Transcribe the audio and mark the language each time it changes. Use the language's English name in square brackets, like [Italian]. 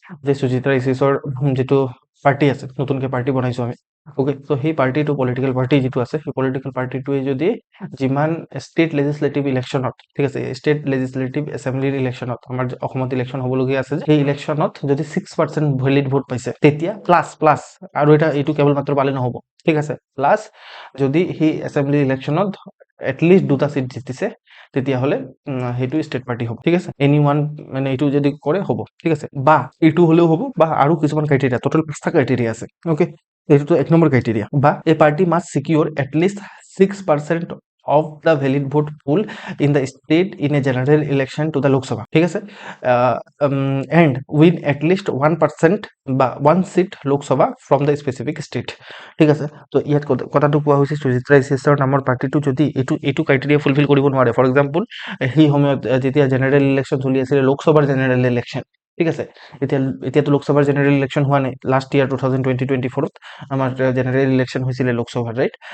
[Assamese] যে সুচিত্ৰা এছিয়াছৰ যিটো পাৰ্টি আছে নতুনকৈ পাৰ্টি বনাইছোঁ আমি অ'কে চ' সেই পাৰ্টিটো পলিটিকেল পাৰ্টি যিটো আছে সেই পলিটিকেল পাৰ্টিটোৱে যদি যিমান ষ্টেট লেজিসলেটিভ ইলেকশ্যনত ঠিক আছে ষ্টেট লেজিসলেটিভ এছেম্বলিৰ ইলেকশ্যনত আমাৰ অসমত ইলেকশ্যন হ'বলগীয়া আছে সেই ইলেকশ্যনত যদি 6% ভেলিড ভোট পাইছে তেতিয়া প্লাছ আৰু এইটো কেৱল মাত্ৰ পালে নহ'ব ঠিক আছে প্লাছ যদি সেই এছেম্বলি ইলেকশ্যনত এটলিষ্ট দুটা চিট জিতিছে তেতিয়াহ'লে সেইটো ষ্টেট পাৰ্টি হ'ব ঠিক আছে এনি ওৱান মানে এইটো যদি কৰে হ'ব ঠিক আছে বা এইটো হ'লেও হ'ব বা আৰু কিছুমান ক্ৰাইটেৰিয়া টোটেল 5টা ক্ৰাইটেৰিয়া আছে অ'কে এইটোতো এক নম্বৰ ক্ৰাইটেৰিয়া বা [English] A party must secure at least 6% of the valid vote pool in the state in a general election to the Lok Sabha, ঠিক আছে, and win at least 1% বা 1 seat Lok Sabha from the specific state, ঠিক আছে। [Assamese] তো ইয়াত কথাটো কোৱা হৈছে সুচিত্ৰা ইছৰ নামৰ পাৰ্টিটো যদি এইটো ক্ৰাইটেৰিয়া ফুলফিল কৰিব নোৱাৰে, ফৰ এক্সাম্পল সেই সময়ত যেতিয়া জেনেৰেল ইলেকশ্যন চলি আছিলে, লোকসভাৰ জেনেৰেল ইলেকশ্যন, ঠিক আছে, এতিয়াতো লোকসভাৰ জেনেৰেল ইলেকশ্যন হোৱা নাই, লাষ্ট ইয়াৰ 2024 আমাৰ জেনেৰেল ইলেকশ্যন হৈছিলে লোকসভাৰ, ৰাইট।